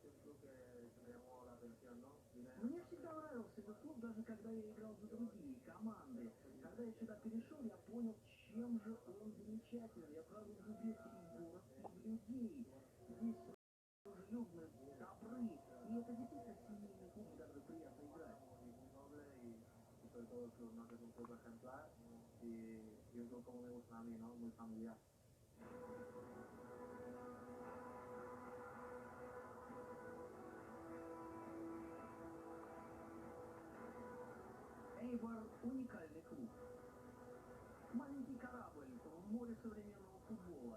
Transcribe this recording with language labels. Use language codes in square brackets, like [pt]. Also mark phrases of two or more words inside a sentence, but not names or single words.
[ru] Мне всегда нравился этот клуб, даже когда я играл за другие команды. Когда я сюда перешел, я понял, чем же он замечателен. Я сразу влюбился и в город, и в людей. Здесь дружелюбны, добры. И это действительно семейный клуб, в который приятно играть. [es] Y un club como me gusta a mí, ¿no? Muy familiar. [ru] Эйбор – уникальный клуб. Маленький корабль в море современного футбола.